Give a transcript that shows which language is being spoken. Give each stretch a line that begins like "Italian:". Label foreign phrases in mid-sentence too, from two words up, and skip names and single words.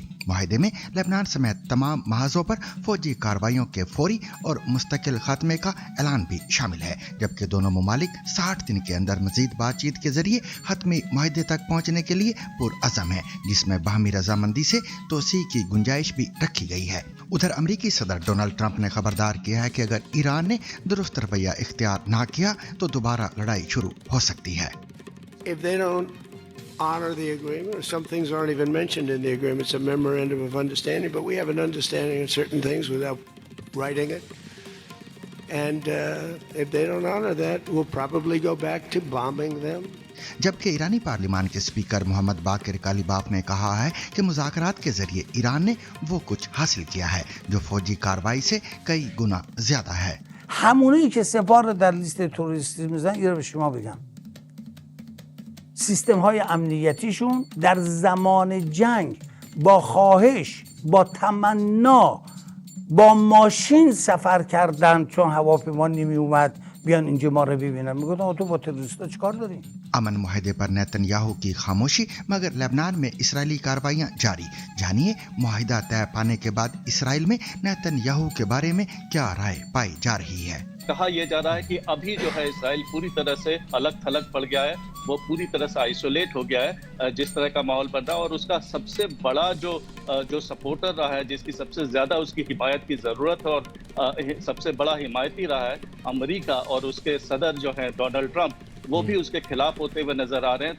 Urdu: معاہدے میں لبنان سمیت تمام محاذوں پر فوجی کارروائیوں کے فوری اور مستقل خاتمے کا اعلان بھی شامل ہے، جبکہ دونوں ممالک 60 دن کے اندر مزید بات چیت کے ذریعے حتمی معاہدے تک پہنچنے کے لیے پرعزم ہیں، جس میں باہمی رضامندی سے توسیع کی گنجائش بھی رکھی گئی ہے. ادھر امریکی صدر ڈونلڈ ٹرمپ نے خبردار کیا ہے کہ اگر ایران نے درست رویہ اختیار نہ کیا تو دوبارہ لڑائی شروع ہو سکتی ہے.
English: If they don't honor the agreement, or some things aren't even mentioned in the agreement, it's a memorandum of understanding, but we have an understanding of certain things without writing it. And if they don't honor that, we'll probably go back to bombing them.
Urdu: جبکہ ایرانی پارلیمان کے اسپیکر محمد باقر قالیباف نے کہا ہے کہ مذاکرات کے ذریعے ایران نے وہ کچھ حاصل کیا ہے جو فوجی کارروائی سے کئی گنا زیادہ ہے.
Persian: همونی که سپاه رو در لیست تروریستی میزنن اینو به شما بگم، سیستم های امنیتیشون در زمان جنگ با خواهش، با تمنا، با ماشین سفر کردن چون هواپیما نمی اومد بیان اینجا ما رو ببینن. میگن تو با تروریستا چیکار داری؟
Urdu: امن معاہدے پر نیتن یاہو کی خاموشی، مگر لبنان میں اسرائیلی کارروائیاں جاری. جانیے معاہدہ طے پانے کے بعد اسرائیل میں نیتن یاہو کے بارے میں کیا رائے پائی جا رہی ہے. کہا یہ جا رہا ہے کہ ابھی جو ہے اسرائیل پوری طرح سے الگ تھلگ پڑ گیا ہے، وہ پوری طرح سے آئسولیٹ ہو گیا ہے جس طرح کا ماحول بن رہا ہے، اور اس کا سب سے بڑا جو سپورٹر رہا ہے، جس کی سب سے زیادہ اس کی حمایت کی ضرورت ہے اور سب سے بڑا حمایتی رہا ہے امریکہ، اور اس کے صدر جو ہے ڈونلڈ ٹرمپ، وہ بھی اس کے خلاف ہوتے ہوئے نظر آ رہے ہیں.